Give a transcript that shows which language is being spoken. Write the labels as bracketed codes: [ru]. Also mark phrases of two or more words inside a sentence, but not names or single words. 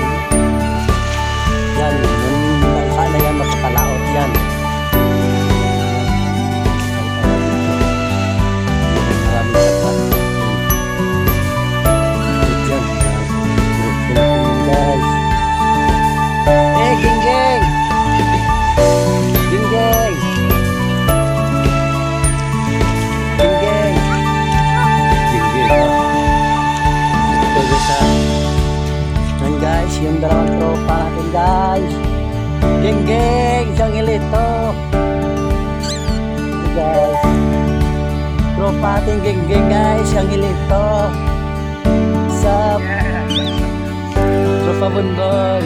[tl] Yan. Yung bangka na yan, mapapalaot yan. Maraming sakit. Guys. Eh, geng-geng! Geng-geng! Geng-geng! Geng-geng, ito guys ha. Yan guys, yung dalawang tropa natin guys. Geng-geng! Isang hilito. Ito guys. Tropa natin geng-geng guys. Isang hilito. Sup? Tropa Bonbon.